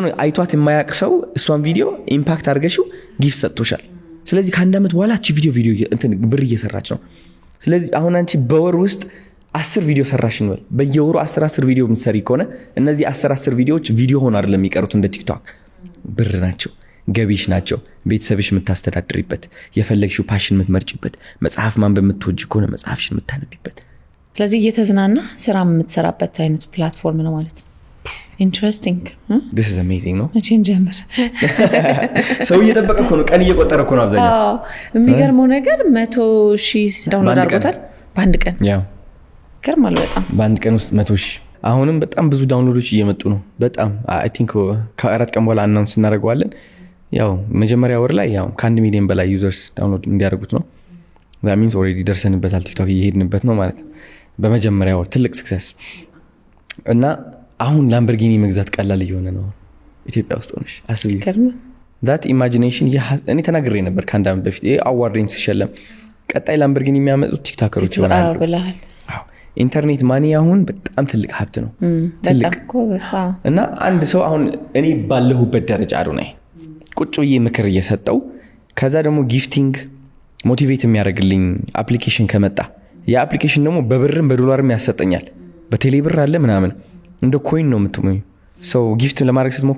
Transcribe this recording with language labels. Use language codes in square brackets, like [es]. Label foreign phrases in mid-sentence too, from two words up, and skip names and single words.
[am] አይቷት የማያውቅ ሰው እሷን [en] video impact [am] አድርገሽው ጊፍት ሰጥቶሻል። ስለዚህ ከ1 ዓመት በኋላ እቺ ቪዲዮ ብር እየሰራች ነው። ስለዚህ አሁን አንቺ በወር ውስጥ 10 ቪዲዮ ሰራሽ እንበል። በየወሩ 10 ቪዲዮ የምትሰሪ ከሆነ እነዚህ 10 ቪዲዮዎች ቪዲዮ ሆነ አይደለም የሚቀሩት፣ እንደ ቲክቶክ ብር ናቸው፣ ገቢሽ ናቸው። ቤተሰብሽ የምታስተዳድሪበት፣ የፈለግሽው ፓሽን የምትመርጭበት፣ መጽሐፍ ማንበብ የምትወጂ ከሆነ መጽሐፍሽን የምታነቢበት። ስለዚህ እየተዝናና ስራ የምትሰራበት አይነት ፕላትፎርም ነው ማለት ነው። ኢንትረስቲንግ [en] this is amazing ነው። [am] መቼን ጀምር ሰው እየጠበቀ እኮ ነው፣ ቀን እየቆጠረ እኮ ነው አብዛኛው። የሚገርመው ነገር 100,000 ዳውንሎድ አድርጎታል በአንድ ቀን። ያው ገርማል በጣም በአንድ ቀን ውስጥ 100,000። አሁንም በጣም ብዙ ዳውንሎዶች እየመጡ ነው። በጣም [en] I think [am] ከ4 ቀን በኋላ አናውንስ እናደርገዋለን። ያው መጀመሪያ ወር ላይ ያው ከ1 ሚሊዮን በላይ [en] users download [am] እንዲያደርጉት ነው። [en] that means already [am] ደርሰንበታል፣ ቲክቶክ እየሄድንበት ነው ማለት ነው። በመጀመሪያ ወር ትልቅ ሰክሰስ እና አሁን ላምበርጊኒ መግዛት ቀላል እየሆነ ነው ኢትዮጵያ ውስጥ ሆነሽ አስቢ። [en] that imagination [am] እኔ ተናግሬ ነበር ከአንድ ዓመት በፊት ይሄ አዋርድን ሲሸለም ቀጣይ ላምበርጊኒ የሚያመጡት ቲክቶከሮች ይሆናሉ ብለሃል። [en] internet money [am] አሁን በጣም ትልቅ ሀብት ነው። ትልቅ እና አንድ ሰው አሁን እኔ ባለሁበት ደረጃ አዶናይ ቁጭ ብዬ ምክር እየሰጠው ከዛ ደግሞ [en] gifting motivate [am] የሚያደርግልኝ አፕሊኬሽን ከመጣ ያ አፕሊኬሽን ደግሞ በብርም በዶላርም ያሰጠኛል። በቴሌ ብር አለ ምናምን እንደ ኮይን ነው የምትሞዩ። ሰው ጊፍት ለማድረግ ስትሞክሪ